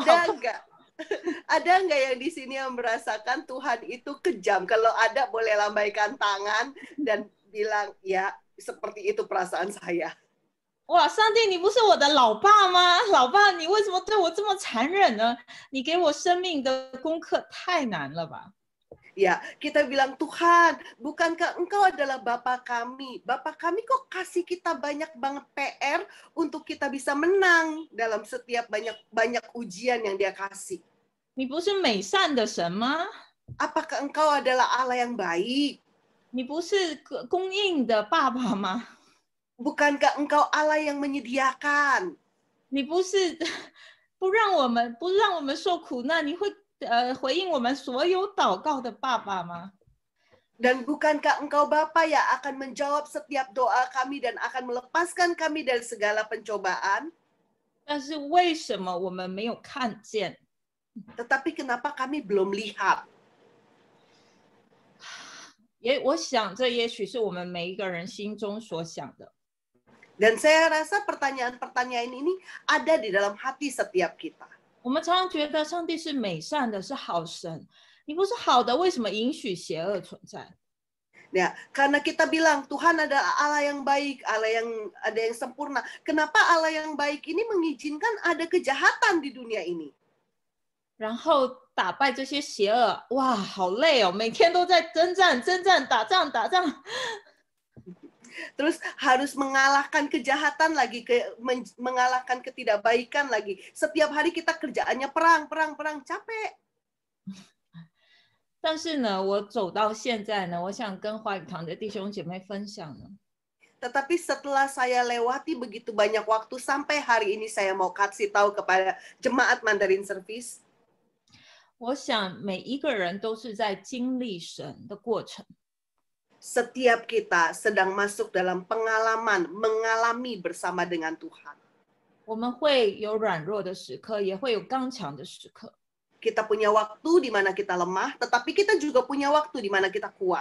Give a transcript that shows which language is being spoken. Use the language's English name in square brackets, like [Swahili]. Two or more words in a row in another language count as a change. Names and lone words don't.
[Indonesian] Ada enggak? Ada enggak yang di sini yang merasakan Tuhan itu kejam? Kalau ada boleh lambaikan tangan dan bilang, ya seperti itu perasaan saya. [Chinese] 哇，上帝，你不是我的老爸吗？老爸，你为什么对我这么残忍呢？你给我生命的功课太难了吧？ [Indonesian] Ya, kita bilang, Tuhan, bukankah Engkau adalah Bapa kami? Bapa kami kok kasih kita banyak banget PR untuk kita bisa menang dalam setiap banyak ujian yang Dia kasih. [Chinese] 你不是美善的神吗？ [Indonesian] Apakah Engkau adalah Allah yang baik? [Chinese] 你不是供应的爸爸吗？ [Indonesian] Bukankah Engkau Allah yang menyediakan? [Chinese] 你不是不让我们受苦难，你会回应我们所有祷告的爸爸吗？ [Indonesian] Dan bukankah Engkau Bapa yang akan menjawab setiap doa kami dan akan melepaskan kami dari segala pencobaan? [Chinese] 但是为什么我们没有看见？ [Indonesian] Tetapi kenapa kami belum lihat? [Chinese] 我想这也许是我们每一个人心中所想的。 [Indonesian] Dan saya rasa pertanyaan-pertanyaan ini ada di dalam hati setiap kita. [Chinese] 我们常常觉得上帝是美善的，是好神。你不是好的，为什么允许邪恶存在？ [Indonesian] Ya, karena kita bilang Tuhan adalah Allah yang baik, Allah yang ada yang sempurna. Kenapa Allah yang baik ini mengizinkan ada kejahatan di dunia ini? [Chinese] 然后打败这些邪恶，哇，好累哦，每天都在征战、打仗。 [Indonesian] Terus harus mengalahkan kejahatan lagi, mengalahkan ketidakbaikan lagi. Setiap hari kita kerjaannya perang, capek. [Chinese] 但是呢，我走到现在呢，我想跟华语堂的弟兄姐妹分享呢。 [Indonesian] Tetapi setelah saya lewati begitu banyak waktu, sampai hari ini saya mau kasih tahu kepada jemaat Mandarin Service. [Chinese] 我想每一个人都是在经历神的过程。 [Indonesian] Setiap kita sedang masuk dalam pengalaman, mengalami bersama dengan Tuhan. [Chinese] 我们会有软弱的时刻，也会有刚强的时刻。 [Indonesian] Kita punya waktu di mana kita lemah, tetapi kita juga punya waktu di mana kita kuat.